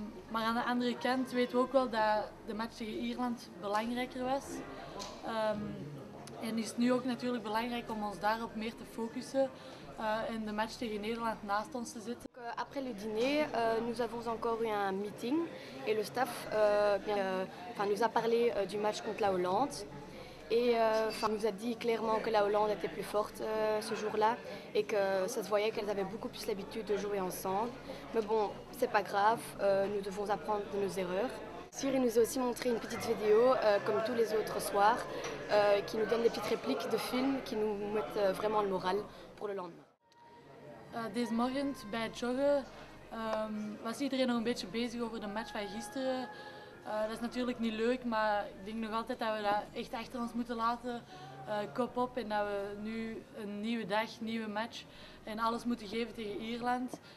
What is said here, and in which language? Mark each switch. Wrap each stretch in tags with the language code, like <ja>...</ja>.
<nl>Maar aan de andere kant weten we ook wel dat de match tegen Ierland belangrijker was. En is het nu ook natuurlijk belangrijk om ons daarop meer te focussen en de match tegen Nederland naast ons te zetten.</nl> <fr>Après le dîner, nous avons encore eu un meeting et le staff nous a parlé du match contre la Hollande. Et nous a dit clairement que la Hollande était plus forte ce jour-là et que ça se voyait qu'elles avaient beaucoup plus l'habitude de jouer ensemble. Mais bon, c'est pas grave, nous devons apprendre de nos erreurs. Cyr nous a aussi montré une petite vidéo, comme tous les autres soirs, qui nous donne des petites répliques de films qui nous mettent vraiment le moral pour le lendemain.</fr> <nl>Deze morgen bij het joggen was iedereen nog een beetje bezig over de match van gisteren. Dat is natuurlijk niet leuk, maar ik denk nog altijd dat we dat echt achter ons moeten laten. Kop op en dat we nu een nieuwe dag, nieuwe match en alles moeten geven tegen Ierland.</nl>